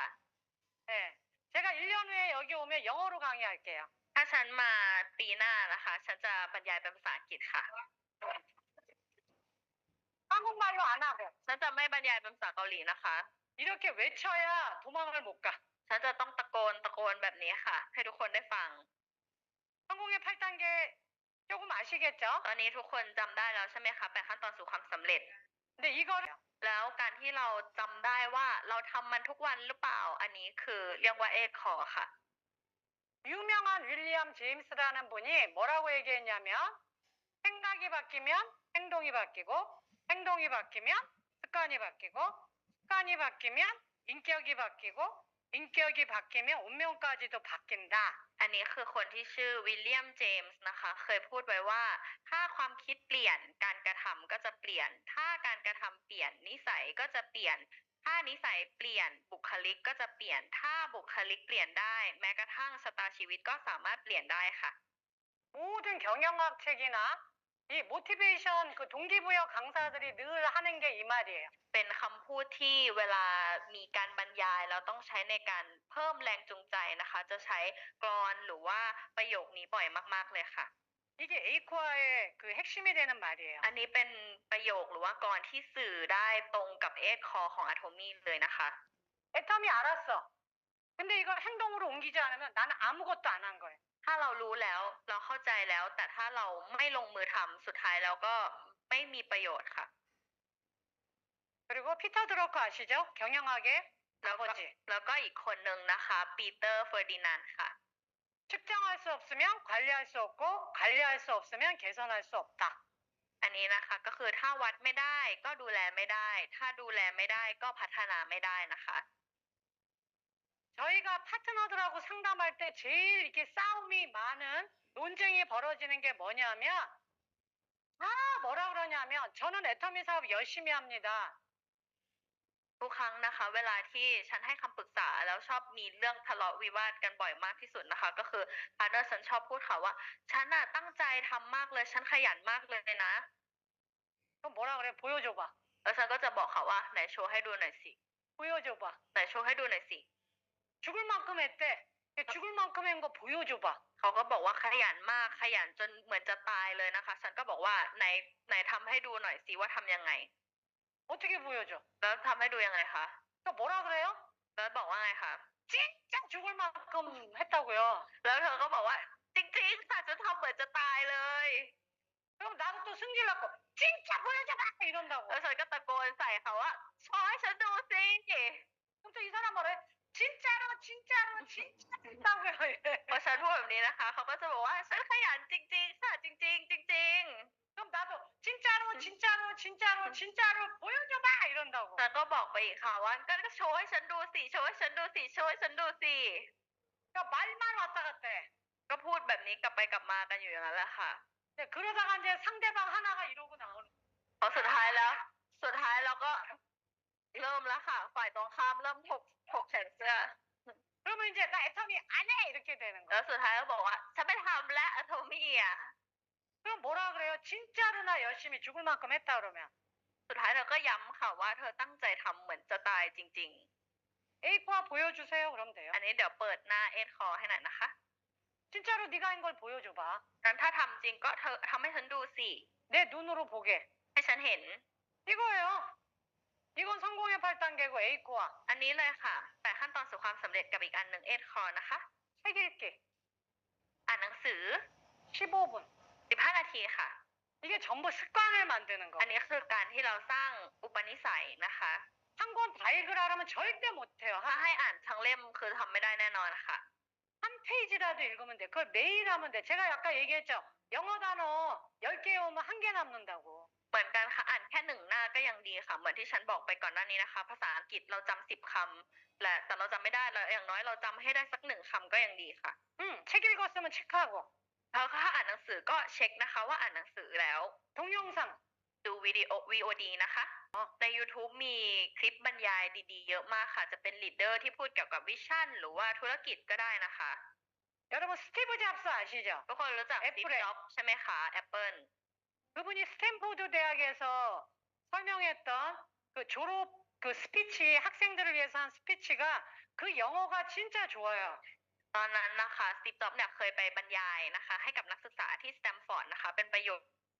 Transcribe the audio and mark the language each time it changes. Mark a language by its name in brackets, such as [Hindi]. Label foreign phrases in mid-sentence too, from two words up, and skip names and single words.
[Korean] 네. 제가 1년 후에 여기 오면 영어로 강의할게요. [Thai] ถ้าฉันมาปีหน้านะคะฉันจะบรรยายเป็นภาษาอังกฤษค่ะ [Korean] 한국말로 안 하고 [Thai] ฉันจะไม่บรรยายเป็นภาษาเกาหลีนะคะ [Korean] 이렇게 외쳐야 도망을 못 가. [Thai] ฉันจะต้องตะโกนแบบนี้ค่ะ ให้ทุกคนได้ฟัง [Korean] 성공의 8단계 조금 아시겠죠? [Thai] ตอนนี้ทุกคนจำได้แล้วใช่ไหมคะ8 ขั้นตอนสู่ความสำเร็จ [Korean] 근데 이거를 [Thai] แล้วการที่เราจำได้ว่าเราทำมันทุกวันหรือเปล่า อันนี้คือเรียกว่าเอกคอค่ะ [Korean] 유명한 윌리엄 제임스라는 분이 뭐라고 얘기했냐면 생각이 바뀌면 행동이 바뀌고 행동이 바뀌면 습관이 바뀌고 습관이 바뀌면 인격이 바뀌고 인격이 바뀌면 운명까지도 바뀐다. [Thai] อันนี้คือคนที่ชื่อวิลเลียมเจมส์นะคะ เคยพูดไว้ว่า ถ้าความคิดเปลี่ยนการกระทำก็จะเปลี่ยน ถ้าการกระทำเปลี่ยนนิสัยก็จะเปลี่ยน ถ้านิสัยเปลี่ยนบุคลิกก็จะเปลี่ยน ถ้าบุคลิกเปลี่ยนได้ แม้กระทั่งชะตาชีวิตก็สามารถเปลี่ยนได้ค่ะ [Korean] 모든 경영학 책이나 이 모티베이션 그 동기부여 강사들이 늘 하는 게 이 말이에요. [Thai] เป็นคำพูดที่เวลามีการบรรยายเราต้องใช้ในการเพิ่มแรงจูงใจนะคะ จะใช้กลอนหรือว่าประโยคนี้บ่อยมากๆเลยค่ะ [Korean] 이게 에이코아의 그 핵심이 되는 말이에요. [Thai] อันนี้เป็นประโยคหรือว่ากลอนที่สื่อได้ตรงกับเอกคอของอะโทมี่เลยนะคะ [Korean] 애텀이 알았어. 근데 이걸 행동으로 옮기지 않으면 나는 아무것도 안 한 거예요. [Thai] ถ้าเรารู้แล้วเราเข้าใจแล้ว แต่ถ้าเราไม่ลงมือทำสุดท้ายแล้วก็ไม่มีประโยชน์ค่ะ [Korean] 그리고 피터 드러커 아시죠? 경영학의 [Thai] แล้วก็ [Korean] 아버지. [Thai] แล้วก็อีกคนนึงนะคะปีเตอร์เฟอร์ดินานด์ค่ะ [Korean] 측정할 수 없으면 관리할 수 없고 관리할 수 없으면 개선할 수 없다. [Thai] อันนี้นะคะก็คือถ้าวัดไม่ได้ก็ดูแลไม่ได้ ถ้าดูแลไม่ได้ก็พัฒนาไม่ได้นะคะ [Korean] 저희가 파트너들하고 상담할 때 제일 이렇게 싸움이 많은 논쟁이 벌어지는 게 뭐냐면 뭐라 그러냐면 저는 애터미 사업 열심히 합니다. [Thai] ทุกครั้งนะคะ เวลาที่ฉันให้คำปรึกษาแล้วชอบมีเรื่องทะเลาะวิวาทกันบ่อยมากที่สุดนะคะ ก็คือพาร์ทเนอร์ฉันชอบพูดค่ะว่าฉันน่ะตั้งใจทำมากเลยฉันขยันมากเลยนะ [Korean] 그럼 뭐라 그래? 보여줘봐. [Thai] แล้วฉันก็จะบอกเขาว่าไหนโชว์ให้ดูหน่อยสิ [Korean] 보여줘봐. [Thai] ไหนโชว์ให้ดูหน่อยสิ [Korean] 죽을 만큼 했대. 죽을 만큼 한 거 보여줘봐. [Thai] เขาก็บอกว่าขยันมากขยันจนเหมือนจะตายเลยนะคะ ฉันก็บอกว่าไหนทำให้ดูหน่อยสิว่าทำยังไง [Korean] 어떻게 보여줘? [Thai] แล้วทำให้ดูยังไงคะ [Korean] 또 뭐라 그래요? [Thai] แล้วบอกว่าไงคะ [Korean] 진짜 죽을 만큼 했다고요. [Thai] แล้วเธอก็บอกว่าจริงๆค่ะจะทำเหมือนจะตายเลย [Korean] 그럼 나도 또 승질났고 진짜 보여줘봐 이런다고. [Thai] แล้วฉันก็ตะโกนใส่เขาว่าโชว์ให้ฉันดูสิ [Korean] 그럼 또 이 사람 뭐래? 진짜로 진짜로 진짜 했다고요. 이래. [Thai] พอฉันพูดแบบนี้นะคะเขาก็จะบอกว่าฉันขยันจริงๆค่ะจริงๆจริง [Korean] 그럼 나도 진짜로 진짜로 진짜로 진짜로 보여줘봐 이런다고. [Thai] ๆฉันก็บอกไปอีกค่ะว่าก็โชว์ให้ฉันดูสิโชว์ให้ฉันดูสิโชว์ให้ฉันดูสิ [Korean] 그러니까 말만 왔다 갔다 해. [Thai] ก็พูดแบบนี้กลับไปกลับมากันอยู่อย่างนั้นแหละค่ะ [Korean] 네, 그러다가 이제 상대방 하나가 이러고 나오는 [Thai] เพราะสุดท้ายเราก็เริ่มแล้วค่ะ ฝ่ายตรงข้ามเริ่มถกแขนเสื้อ [Korean] 그러면 이제 나 애터미 안 해! 이렇게 되는 [Thai] แล้ [Korean] 거야. [Thai] วสุดท้ายก็บอกว่าฉันไม่ทำและอะโทมี่อ่ะ [Korean] 그럼 뭐라 그래요? 진짜로 나 열심히 죽을 만큼 했다 그러면 [Thai] สุดท้ายเธอก็ย้ำค่ะว่าเธอตั้งใจทำเหมือนจะตายจริง [Korean] A4 보여주세요. 그럼 돼요. [Thai] ๆ อันนี้เดี๋ยวเปิดหน้าเอ็ดคอให้หน่อยนะคะ [Korean] 진짜로 네가 한 걸 보여줘봐. [Thai] งั้นถ้าทำจริงก็เธอทำให้ฉันดูสิ [Korean] 내 눈으로 보게. [Thai] ให้ฉันเห็น [Korean] 이거예요. 이건 성공의 8단계고 A4와 [Thai] อันนี้เลยค่ะ8ขั้นตอนสู่ความสำเร็จกับอีกอันหนึ่งเอ็ดคอนะคะ [Korean] 책 읽기 [Thai] อ่านหนังสือ [Korean] 15분. [Thai] 15 นาทีค่ะ [Korean] 이게 전부 습관을 만드는 거. [Thai] อันนี้คือการที่เราสร้างอุปนิสัยนะคะ [Korean] 한 권 다 읽으라면 절대 못해요. [Thai] ถ้าให้อ่านทั้งเล่มคือทำไม่ได้แน่นอนค่ะ [Korean] 한 페이지라도 읽으면 돼. 그걸 매일 하면 돼. 제가 아까 얘기했죠. 영어 단어 10개 오면 1개 남는다고. [Thai] เหมือนกันค่ะอ่านแค่1 หน้าก็ยังดีค่ะ เหมือนที่ฉันบอกไปก่อนหน้านี้นะคะ ภาษาอังกฤษเราจำ10 คำแต่เราจำไม่ได้เราอย่างน้อยเราจำให้ได้สัก1 คำก็ยังดีค่ะ [Korean] 책 읽었으면 체크하고 [Thai] แล้วถ้าอ่านหนังสือก็เช็คนะคะว่าอ่านหนังสือแล้ว [Korean] 동영상 [Thai] ดูวิดีโอ VOD นะคะ ใน YouTube มีคลิปบรรยายดีๆ เยอะมากค่ะ จะเป็นลีดเดอร์ที่พูดเกี่ยวกับวิชั่นหรือว่าธุรกิจก็ได้นะคะ [Korean] 여러분 스티브 잡스 아시죠? [Thai] ทุกคนรู้จัก Steve Apple Jobs ใช่ไหมคะ Apple [Korean] 그분이 스탠포드 대학에서 설명했던 그 졸업 그 스피치 학생들을 위해서 한 스피치가 그 영어가 진짜 좋아요. [Thai] ตอนนั้นนะคะ Steve Jobs เนี่ยเคยไปบรรยายนะคะ ให้กับนักศึกษาที่สแตมฟอร์ดนะคะ เป็นประโยค